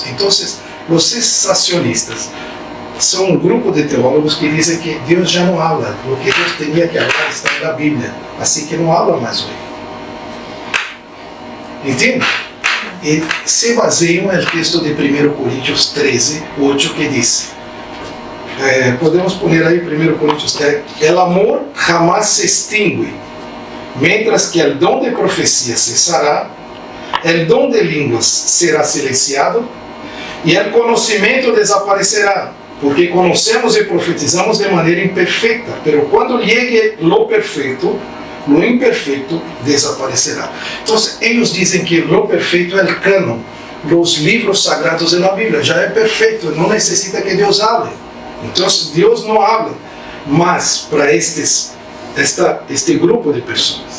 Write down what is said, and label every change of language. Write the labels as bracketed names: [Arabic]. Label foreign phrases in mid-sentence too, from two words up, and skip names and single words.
[Portuguese] Então, os sensacionistas são um grupo de teólogos que dizem que Deus já não fala, o que Deus tinha que falar está na Bíblia, assim que não fala mais hoje. Entende? e se baseiam no texto de 1 Coríntios 13, 8, que diz, [Spanish] podemos poner [Portuguese] aí 1 Coríntios 13, [Spanish] el amor jamás se extingue, mientras que el don de profecía cesará, el don de [Portuguese] línguas será silenciado e el conhecimento desaparecerá, porque conhecemos e profetizamos de maneira imperfeita, [Spanish] pero [Portuguese] quando [Spanish] llegue lo [Portuguese] perfeito, [Spanish] lo [Portuguese] imperfeito desaparecerá. Então, eles dizem que [Spanish] lo perfeito [Portuguese] é o canon, os livros sagrados da Bíblia, já é perfeito, não necessita que Deus hable. Então, Deus não habla, mas para este grupo de pessoas.